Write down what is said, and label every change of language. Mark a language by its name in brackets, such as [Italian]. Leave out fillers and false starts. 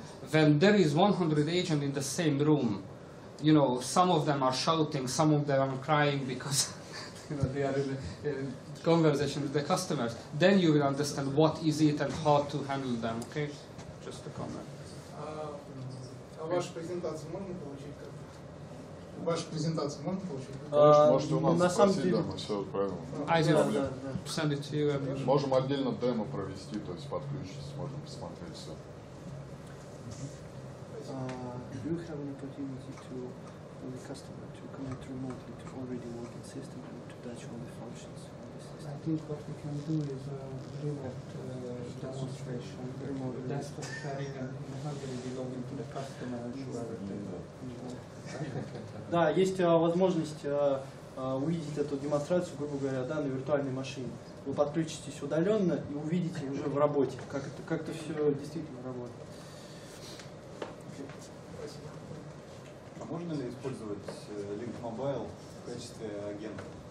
[English] When there is 100 agents in the same room, some of them are shouting, some of them are crying because they are in a conversation with the customers, then you will understand what is it and how to handle them, okay? Just a comment. [Russian] Вашу презентацию можно получить? Вашу презентацию можно получить? Можете у нас спросить, да, мы все отправим. [English] Send it to you. [Russian] Можем отдельно демо провести, то есть подключитесь, можем посмотреть все. [English] Do you have an opportunity to the customer to connect remotely to already working system and to touch all the functions on the system? I think what we can do is remote demonstration, remote desktop sharing, and how do we log into the customer and show everything. [Russian] Да, есть возможность увидеть эту демонстрацию, грубо говоря, да, на виртуальной машине. Вы подключитесь удаленно и увидите уже в работе, как это все действительно работает. А можно ли использовать Lync Mobile в качестве агента?